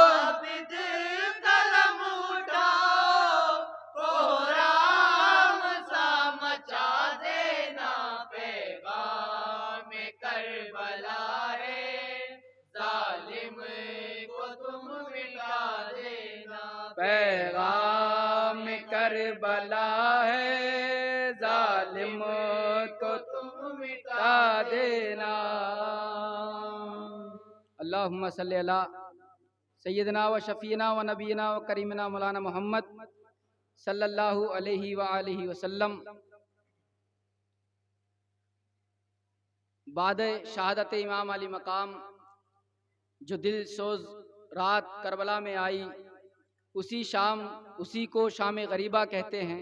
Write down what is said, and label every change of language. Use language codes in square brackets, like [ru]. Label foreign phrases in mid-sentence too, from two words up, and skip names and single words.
[ur] عابد قلم اٹھاؤ، کوہرام سا مچا دینا، پیغام کربلا ہے، ظالم کو تم مٹا دینا، پیغام کربلا ہے، ظالم کو تم مٹا دینا۔ [ar] اللہم صلی علی سیدنا و شفینا و نبینا و کریمنا مولانا محمد صلی اللہ علیہ وآلہ وسلم۔ [ur] بعد شہادت امام علی مقام جو دل سوز رات کربلا میں آئی، اسی کو شام غریبہ کہتے ہیں۔